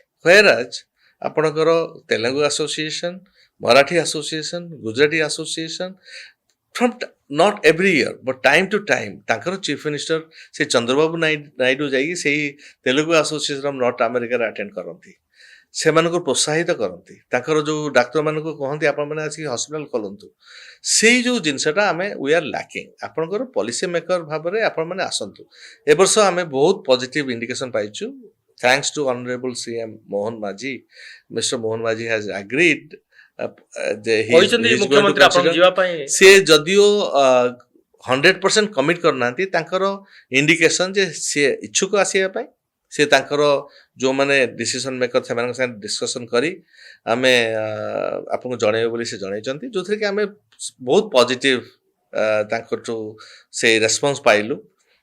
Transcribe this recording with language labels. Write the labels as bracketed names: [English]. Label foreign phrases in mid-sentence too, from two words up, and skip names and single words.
[Odia] Whereas ଆପଣଙ୍କର ତେଲୁଗୁ ଆସୋସିଏସନ, ମରାଠୀ ଆସୋସିଏସନ, ଗୁଜରାଟୀ ଆସୋସିଏସନ, [English] from not every year but time to time [Odia] ତାଙ୍କର [English] chief minister [Odia] ସେ ଚନ୍ଦ୍ରବାବୁ ନାଇଡୁ ଯାଇକି ସେଇ ତେଲୁଗୁ ଆସୋସିଏସନ ଅଫ୍ ନର୍ଥ ଆମେରିକାରେ ଆଟେଣ୍ଡ କରନ୍ତି। ସେମାନଙ୍କୁ ପ୍ରୋତ୍ସାହିତ କରନ୍ତି। ତାଙ୍କର ଯୋଉ ଡାକ୍ତରମାନଙ୍କୁ କହନ୍ତି ଆପଣମାନେ ଆସିକି ହସ୍ପିଟାଲ ଖୋଲନ୍ତୁ। ସେଇ ଯୋଉ ଜିନିଷଟା ଆମେ [English] we are lacking. [Odia] ଆପଣଙ୍କର [English] policy maker [Odia] ଭାବରେ ଆପଣମାନେ ଆସନ୍ତୁ। ଏ ବର୍ଷ ଆମେ ବହୁତ [English] positive indication [Odia] ପାଇଛୁ। [English] Thanks to Honorable CM Mohan Majhi, Mr. Mohan Majhi has agreed [Odia] ଯେ କହିଛନ୍ତି ମୁଖ୍ୟମନ୍ତ୍ରୀ ଆପଣଙ୍କୁ ଯିବା ପାଇଁ। ସେ ଯଦିଓ 100% କମିଟ୍ କରିନାହାନ୍ତି, ତାଙ୍କର ଇଣ୍ଡିକେସନ ଯେ ସିଏ ଇଚ୍ଛୁକ ଆସିବା ପାଇଁ। ସେ ତାଙ୍କର ଯୋଉମାନେ [English] decision maker [Odia] ସେମାନଙ୍କ ସାଙ୍ଗେ ଡିସ୍କସନ କରି ଆମେ ଆପଣଙ୍କୁ ଜଣେଇବୁ ବୋଲି ସେ ଜଣେଇଛନ୍ତି, ଯୋଉଥିରେ କି ଆମେ ବହୁତ ପଜିଟିଭ ତାଙ୍କଠୁ ସେଇ ରେସ୍ପନ୍ସ ପାଇଲୁ।